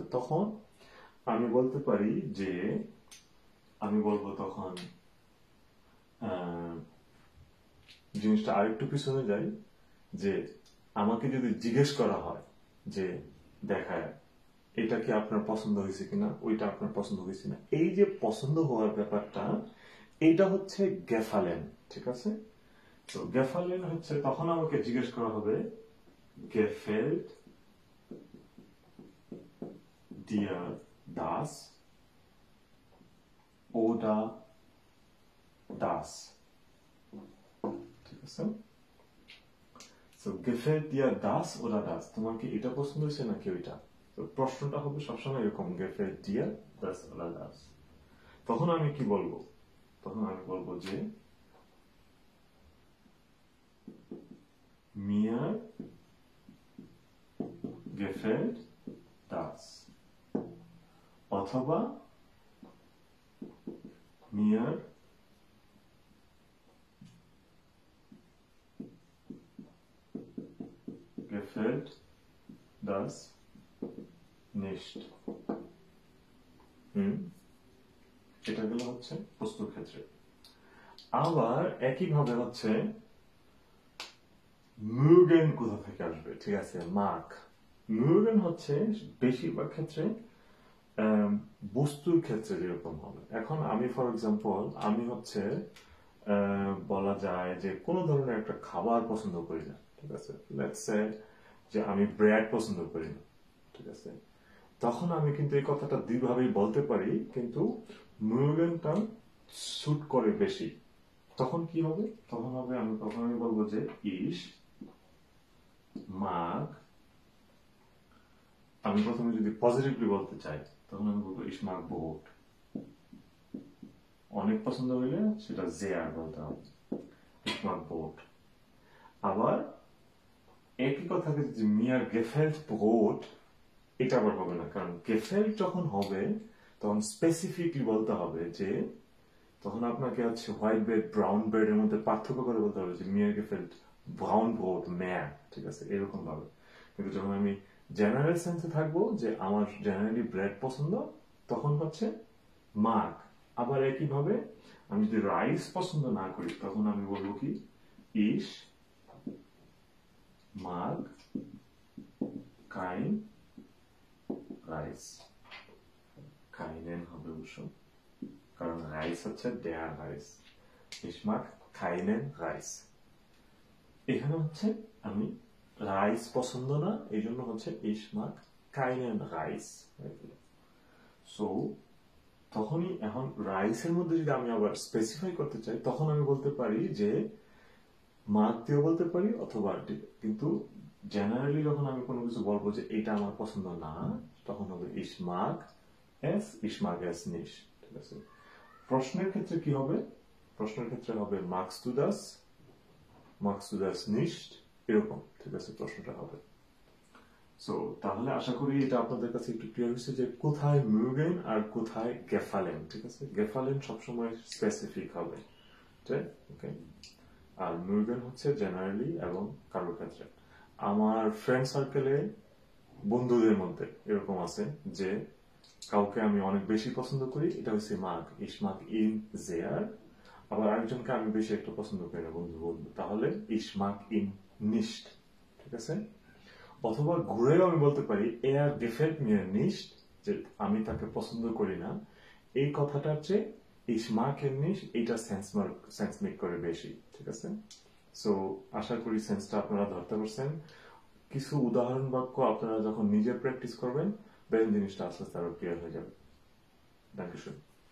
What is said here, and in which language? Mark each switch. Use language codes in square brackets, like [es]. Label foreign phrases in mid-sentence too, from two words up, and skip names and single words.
[bn] তখন আমি বলতে পারি যে আমি বলবো তখন জিনিসটা আরেকটু পিছনে যাই, যে আমাকে যদি জিজ্ঞেস করা হয় যে দেখায় এটা কি আপনার পছন্দ হয়েছে কিনা, ওইটা আপনার পছন্দ হয়েছে না, এই যে পছন্দ হওয়ার ব্যাপারটা, এইটা হচ্ছে গেফালেন, ঠিক আছে। তো গেফালেন হচ্ছে তখন আমাকে জিজ্ঞেস করা হবে [de] gefällt dir das oder das, [bn] ঠিক আছে। [de] So, gefällt dir das oder das? [bn] তোমার কি এটা পছন্দ হয়েছে নাকি ওইটা? তো প্রশ্নটা হবে সবসময় এরকম, [de] gefällt dir das oder das? [bn] তখন আমি কি বলবো? তখন আমি বলবো যে [de] mir gefällt das, [bn] অথবা [de] mir gefällt das nicht। [bn] এটা গেল হচ্ছে প্রশ্ন ক্ষেত্রে। আবার একইভাবে হচ্ছে mögen কোথা থেকে আসবে, ঠিক আছে, মার্ক। mögen হচ্ছে বেশিরভাগ ক্ষেত্রে বস্তুর ক্ষেত্রে যেরকম হবে। এখন আমি [en] for example [bn] আমি হচ্ছে বলা যায় যে কোনো ধরনের একটা খাবার পছন্দ করি না, ঠিক আছে, [en] let's say [bn] যে আমি ব্রেড পছন্দ করি না, ঠিক আছে। তখন আমি কিন্তু এই কথাটা দুইভাবেই বলতে পারি, কিন্তু mögenটা স্যুট করে বেশি। তখন কি হবে? তখন আমি বলবো যে [de] ich mag, [bn] আমি প্রথমে যদি পজিটিভলি বলতে চাই তখন আমি বলবো [de] ich mag Brot। [bn] অনেক পছন্দ হইলে সেটা sehr বলতে হবে, [de] ich mag Brot। [bn] আবার একই কথাকে যদি [de] mir gefällt Brot, [bn] এটা আবার হবে না, কারণ gefällt যখন হবে তখন স্পেসিফিকলি বলতে হবে, যে তখন আপনাকে হচ্ছে [en] white bread brown bread [bn] এর মধ্যে পার্থক্য করে বলতে হবে যে [de] mir gefällt braun Brot mehr, [bn] ঠিক আছে, এরকম ভাবে। কিন্তু যখন আমি জেনারেল সেন্সে থাকবো যে আমার জেনারেলি ব্রেড পছন্দ, তখন হচ্ছে মাগ। আবার একইভাবে আমি যদি রাইস পছন্দ না করি তখন আমি বলবো কি [de] ich mag kein [bn] রাইস। কাইনেন হবে অবশ্য, কারণ রাইস হচ্ছে der রাইস। [de] ich mag keinen [bn] রাইস। এখানে হচ্ছে আমি রাইস পছন্দ না, এই জন্য হচ্ছে [de] ich mag keinen [bn] রাইস। সো তখনই এখন রাইসের মধ্যে যদি আমি আবার স্পেসিফাই করতে চাই তখন আমি বলতে পারি যে মাগ দিয়েও বলতে পারি অথবা, কিন্তু জেনারেলি যখন আমি কোনো কিছু বলবো যে এটা আমার পছন্দ না, তখন হবে [de] ich mag es, ich mag es nicht, [bn] ঠিক আছে। প্রশ্নের ক্ষেত্রে কি হবে? প্রশ্নের ক্ষেত্রে হবে [de] magst du das, magst du das nicht, [bn] এরকম, ঠিক আছে, প্রশ্নটা হবে। সো তাহলে আশা করি এটা আপনাদের কাছে একটু ক্লিয়ার হয়েছে যে কোথায় mögen আর কোথায় gefallen, ঠিক আছে। gefallen সবসময় স্পেসিফিক হবে, ঠিক, ওকে। আর mögen হচ্ছে জেনারেলি এবং কারোর ক্ষেত্রে। আমার ফ্রেন্ড সার্কেলে বন্ধুদের মধ্যে এরকম আছে যে কাউকে আমি অনেক বেশি পছন্দ করি, এটা হচ্ছে মাগ, [de] ich mag ihn sehr। [bn] আবার আরেকজনকে আমি বেশি একটা পছন্দ করি না, বন্ধু বন্ধু, তাহলে [de] ich mag ihn nicht, [bn] ঠিক আছে। অথবা ঘুরেও আমি বলতে পারি [de] er gefällt mir nicht, [bn] যে আমি তাকে পছন্দ করি না, এই কথাটার চেয়ে [de] ich mag ihn nicht [bn] এটা [en] sense make [bn] করে বেশি, ঠিক আছে? সো আশা করি সেন্সটা আপনারা ধরতে পারছেন। কিছু উদাহরণ বাক্য আপনারা যখন নিজে প্র্যাকটিস করবেন, দেন জিনিসটা আস্তে আস্তে আরো ক্লিয়ার হয়ে যাবে। [de] Dankeschön.